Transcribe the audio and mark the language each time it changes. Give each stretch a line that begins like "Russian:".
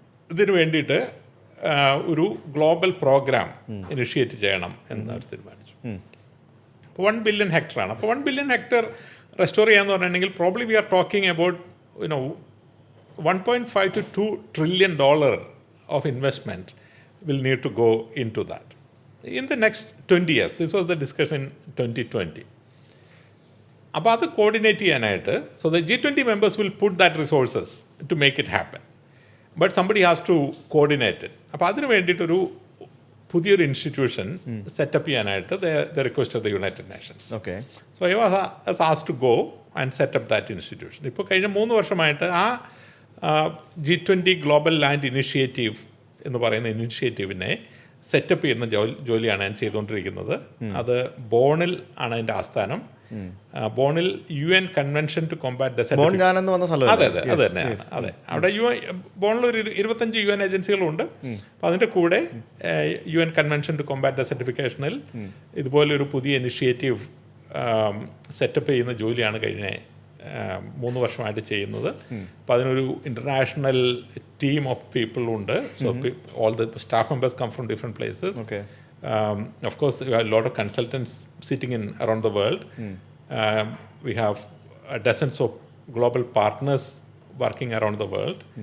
Malayalam: ഇതിനു വേണ്ടിയിട്ട് ഒരു ഗ്ലോബൽ പ്രോഗ്രാം ഇനിഷ്യേറ്റ് ചെയ്യണം എന്ന് അവർ തീരുമാനിച്ചു. അപ്പോൾ 1 ബില്യൺ ഹെക്ടറാണ്. അപ്പോൾ 1 ബില്യൺ ഹെക്ടർ റെസ്റ്റോർ ചെയ്യാന്ന് പറഞ്ഞിട്ടുണ്ടെങ്കിൽ
English: Probably we are talking about $1.5 to $2 trillion of investment will need to go into that in the next 20 years. This was the discussion in 2020.
Malayalam: അപ്പോൾ അത് coordinate ചെയ്യാനായിട്ട്
English: So the G20 members will put that resources to make it happen. But somebody has to coordinate it.
Malayalam: അപ്പോൾ അതിന് വേണ്ടിയിട്ടൊരു പുതിയൊരു institution setup ചെയ്യാനായിട്ട്
English: The request of the United Nations. So I was asked to go and set up that institution.
Malayalam: ഇപ്പോൾ കഴിഞ്ഞ 3 വർഷമായിട്ട് ആ G20 global land initiative എന്ന് പറയുന്ന ഇനിഷ്യേറ്റീവിനെ സെറ്റപ്പ് ചെയ്യുന്ന ജോലിയാണ് ഞാൻ ചെയ്തുകൊണ്ടിരിക്കുന്നത്. അത് ബോണിൽ ആണ് അതിൻ്റെ ആസ്ഥാനം. ബോണിൽ UN convention to Kombat desertification. അതെ അത് തന്നെയാണ്. അതെ, അവിടെ ബോണിൽ ഒരു 25 UN ഏജൻസികളുണ്ട്. അപ്പോൾ അതിൻ്റെ കൂടെ UN കൺവെൻഷൻ ടു കോമ്പാറ്റ് ഡെസർട്ടിഫിക്കേഷനിൽ ഇതുപോലൊരു പുതിയ ഇനിഷ്യേറ്റീവ് സെറ്റപ്പ് ചെയ്യുന്ന ജോലിയാണ് കഴിഞ്ഞ 3 വർഷമായിട്ട് ചെയ്യുന്നത്. അപ്പോൾ അതിനൊരു
English: international team of people
Malayalam: ഉണ്ട്.
English: So all the staff members come from different places. Of course, we have a lot of consultants sitting in around the world. We have dozens of global partners working around the world.